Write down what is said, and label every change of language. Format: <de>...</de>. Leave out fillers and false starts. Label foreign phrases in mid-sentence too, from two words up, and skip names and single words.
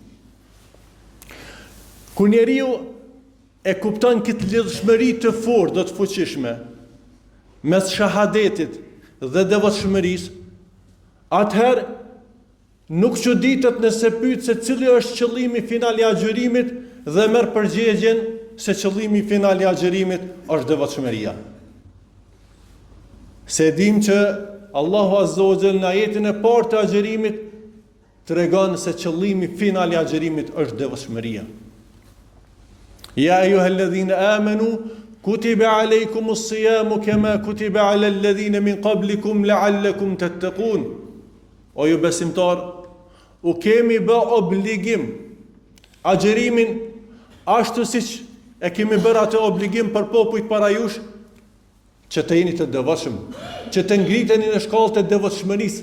<sq>Kur njeriu e kupton këtë lidhshmëri të fortë dhe të fuqishme mes shahadetit dhe devotshmërisë, atëherë nuk çuditet nëse pyet se cili është qëllimi final I agjërimit dhe merr përgjigjen se qëllimi final I agjërimit është devotshmëria. Se dim që</sq> <ar>الله عز وجل</ar> <sq>në ajetin e parë të agjërimit tregon se qëllimi final I agjërimit është devotshmëria.</sq> <ar>يا أيها الذين آمنوا كتب عليكم الصيام كما كتب على الذين من قبلكم لعلكم تتقون.</ar> <sq>O ju besimtar, u kemi bë obligim agjërimin ashtu siç e kemi bërë atë obligim për popujt para jush, që të jeni të devotshëm, që të ngriteni në shkallët e devotshmërisë.</sq>